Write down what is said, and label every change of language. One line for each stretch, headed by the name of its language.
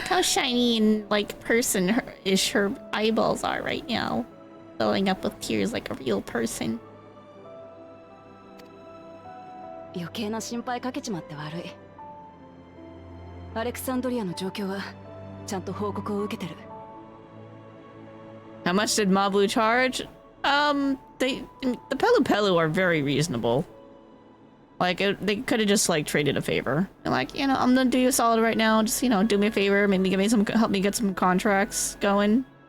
English: Look how shiny and like person-ish her eyeballs are right now. Filling up with tears like a real person.
Japanese: 余計な心配かけちまって悪い。アレクサンドリアの状況はちゃんと報告を受けてる。
English: How much did Mablu charge? The Pelu Pelu are very reasonable. Like, they could have just, like, traded a favor. And like, you know, I'm gonna do you a solid right now. Just, you know, do me a favor. Maybe help me get some contracts going.